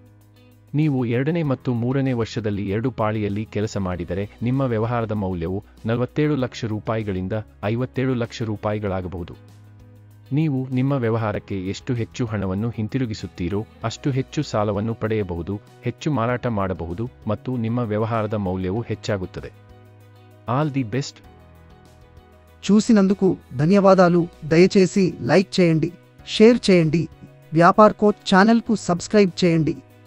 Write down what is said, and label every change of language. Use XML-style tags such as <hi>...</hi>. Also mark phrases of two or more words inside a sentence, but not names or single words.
<kn>ನೀವು 2ನೇ ಮತ್ತು 3ನೇ ವರ್ಷದಲ್ಲಿ 2 ಪಾಳಿಯಲ್ಲಿ ಕೆಲಸ ಮಾಡಿದರೆ ನಿಮ್ಮ ವ್ಯವಹಾರದ ಮೌಲ್ಯವು 47 ಲಕ್ಷ ರೂಪಾಯಿಗಳಿಂದ 57 ಲಕ್ಷ ರೂಪಾಯಿಗಳಾಗಬಹುದು. ನೀವು ನಿಮ್ಮ ವ್ಯವಹಾರಕ್ಕೆ ಎಷ್ಟು ಹೆಚ್ಚು ಹಣವನ್ನು ಹಿಂತಿರುಗಿಸುತ್ತೀರೋ ಅಷ್ಟು ಹೆಚ್ಚು ಸಾಲವನ್ನು ಪಡೆಯಬಹುದು, ಹೆಚ್ಚು ಮಾರಾಟ ಮಾಡಬಹುದು ಮತ್ತು ನಿಮ್ಮ ವ್ಯವಹಾರದ ಮೌಲ್ಯವು ಹೆಚ್ಚಾಗುತ್ತದೆ.</kn> <en>All the best.</en> <te>చూసినందుకు ధన్యవాదాలు. దయచేసి లైక్ చేయండి, షేర్ చేయండి. వ్యాపార్ కోచ్ ఛానల్కు సబ్స్క్రైబ్ చేయండి.</te>